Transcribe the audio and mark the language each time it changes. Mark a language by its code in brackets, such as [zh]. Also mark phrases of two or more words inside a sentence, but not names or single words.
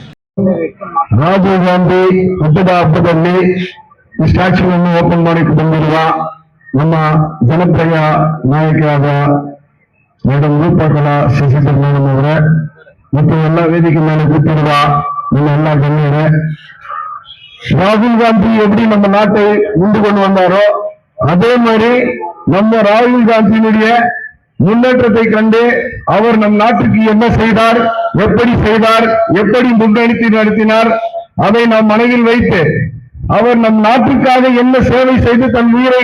[kn] ರಾಜೀವ್ ಗಾಂಧಿ ಹುಟ್ಟದ ಹಬ್ಬದಲ್ಲಿ ಈ ಸ್ಟ್ಯಾಚ್ಯೂವನ್ನು ಓಪನ್ ಮಾಡಕ್ಕೆ ಬಂದಿರುವ ನಮ್ಮ ಜನಪ್ರಿಯ ನಾಯಕಿಯಾದ ಮೇಡಮ್ ರೂಪಕಲಾ ಶಶಿಧರ್ ಮೇಡಮ್ ಅವರೇ, ಮತ್ತು ಎಲ್ಲ ವೇದಿಕೆ ಮೇಲೆ ಕೂತಿರುವ ನಮ್ಮ ಎಲ್ಲ ಗಣ್ಯರೇ, [ta] ராகுல் காந்தி எப்படி நம்ம நாட்டை உண்டு கொண்டு வந்தாரோ அதே மாதிரி நம்ம ராகுல் காந்தியினுடைய முன்னேற்றத்தை கண்டு அவர் நம் நாட்டுக்கு என்ன செய்தார், எப்படி முன்னெடுத்து நடத்தினார், அதை நாம் மனதில் வைத்து அவர் நம் நாட்டுக்காக என்ன சேவை செய்து தன் உயிரை